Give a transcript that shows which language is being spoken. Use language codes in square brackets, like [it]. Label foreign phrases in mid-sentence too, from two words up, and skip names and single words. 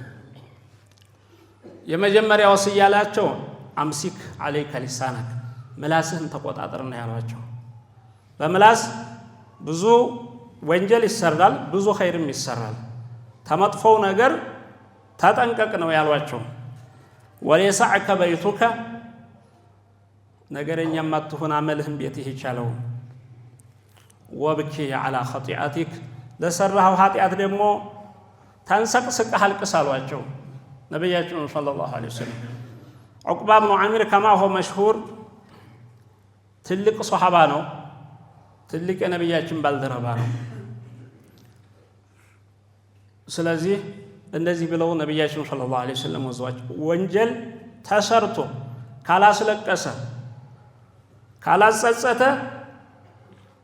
[am] የመጀመሪያው ወስያላቸው [ar] أمسك عليك لسانك [am] ምላስህን ተቆጣጠርና ያሏቸው በምላስ ብዙ ወንጀል ይሰራል ብዙ ኸይርም ይሰራል ተመጥፈው ነገር ተጠንቀቅ ነው ያሏቸው [ar] وليسعك بيتك [am] ነገረኛ ማትሆን አመልህም ቤትህ ይቻለው [ar] وابك على خطيئتك [am] ለሰራው ኃጢአት ደግሞ ተንሰቅስቀህ አልቅስ አሏቸው ነብያችን [ar] صلى الله عليه وسلم [am] ዑቅባ ኢብኑ ዓሚር [ar] كما هو مشهور [am] ትልቅ ሱሐባ ነው ትልቅ የነብያችን ባልደረባ ነው ስለዚህ እንደዚህ ብለው ነብያችን [ar] صلى الله عليه وسلم [am] ወዟቸው ወንጀል ተሰርቶ ካላስለቀሰ ካላጸጸተ